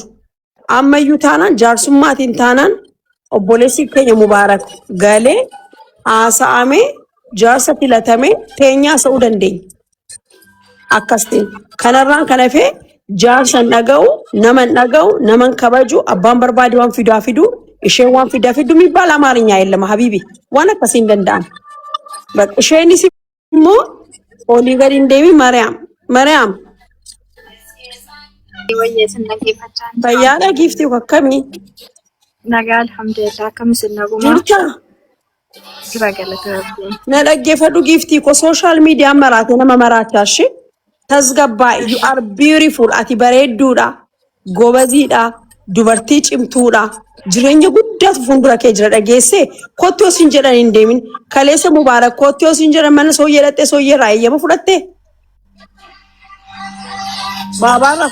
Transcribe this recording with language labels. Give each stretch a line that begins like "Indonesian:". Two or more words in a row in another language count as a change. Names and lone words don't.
Oromo: Ammayyuu taanaan jaarsummaatiin taanaan obboleessi keenya Mubaarak galee haasa'amee jaarsa filatamee teenyaa sa'uu dandeenya. Akkas ta'e kanarraan kan hafee jaarsa dhaga'u naman kabaju abbaan barbaade waan fidu isheen waan fidu mibbal Amaariyaa የለም ሀቢቢ waan akkasiin danda'an. Isheenis immoo olii gadi hin deemi Mariyaam fayyaadha giiftii akkamii? Nagaa alhamdulillah akkamisin naguma. Jirta? Jira galata rabbii. Na dhaggeeffadhu giiftii ko
English: social media
Oromo: maraate nama maraachashi tasgabbaa
English: you are beautiful
Oromo: ati bareedduudha gobaziidha dubartii cimtuudha jireenya guddaatu fuuldura kee jira dhageesse kootti osin jedhan hin deemin kaleessa Mubaarak kootti osin jedhan mana sooyyee dhatte sooyyee raayyama fudhatte baabaarraa